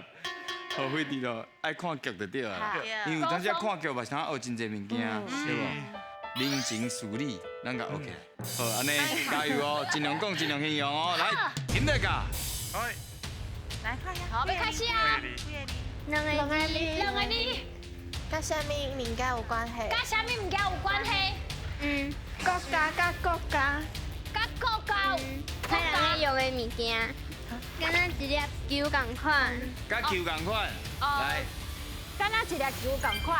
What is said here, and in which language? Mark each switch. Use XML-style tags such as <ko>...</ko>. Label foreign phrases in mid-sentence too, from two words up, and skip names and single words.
<nan>后悔你咯，爱看剧就对啊。因为有当时看剧嘛，是通学真侪物件，对无？人情事理，咱甲 OK。好，安尼加油哦，尽量讲，尽量形容哦。来，金大家。哎，来看呀。好，要开始啊！两个字，两个你，甲啥物物件有关系？甲啥物物件有关系？国家甲国家，甲国家有海人会用的物件，敢若一粒球共款。甲球共款，来，敢若一粒球共款。</nan>